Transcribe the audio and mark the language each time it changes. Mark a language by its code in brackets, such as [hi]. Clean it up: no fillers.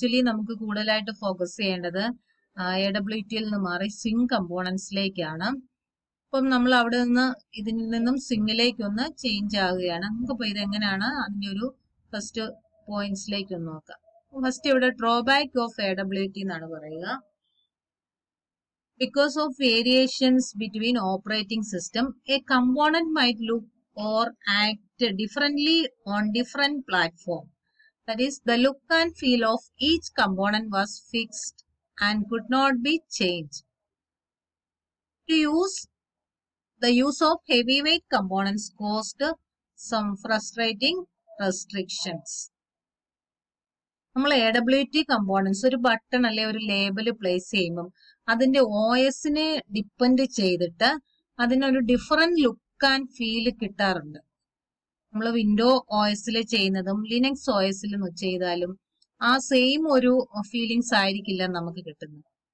[ml] നമുക്ക് കൂടുതലായിട്ട് ഫോക്കസ് ചെയ്യേണ്ടത് AWT യിൽ നിന്ന് മാറി സ്വിംഗ് കമ്പോണൻസിലേക്കാണ്. അപ്പം നമ്മൾ അവിടെ നിന്ന് ഇതിൽ നിന്നും സ്വിംഗിലേക്ക് ഒന്ന് ചേഞ്ച് ആവുകയാണ്. നമുക്കിപ്പോൾ ഇതെങ്ങനെയാണ് അതിന്റെ ഒരു ഫസ്റ്റ് പോയിന്റ്സിലേക്ക് ഒന്ന് നോക്കാം. ഫസ്റ്റ് ഇവിടെ [en] drawback of AWT [ml] എന്നാണ് പറയുക. [en] Because of variations between operating system, a component might look or act differently on different platform. That is, the look and feel of each component was fixed and could not be changed. The use of heavyweight components caused some frustrating restrictions. [ml] നമ്മൾ AWT components ഒരു button അല്ലെ ഒരു label place ചെയ്യുമ്പം അതിന്റെ OSനെ depend ചെയ്തിട്ട് അതിനൊരു different look and feel കിട്ടാറുണ്ട്. നമ്മൾ വിൻഡോ OSൽ ചെയ്യുന്നതും ലിനക്സ് OSൽ ചെയ്താലും ആ സെയിം ഒരു ഫീലിങ്സ് ആയിരിക്കില്ല നമുക്ക് കിട്ടുന്നത്.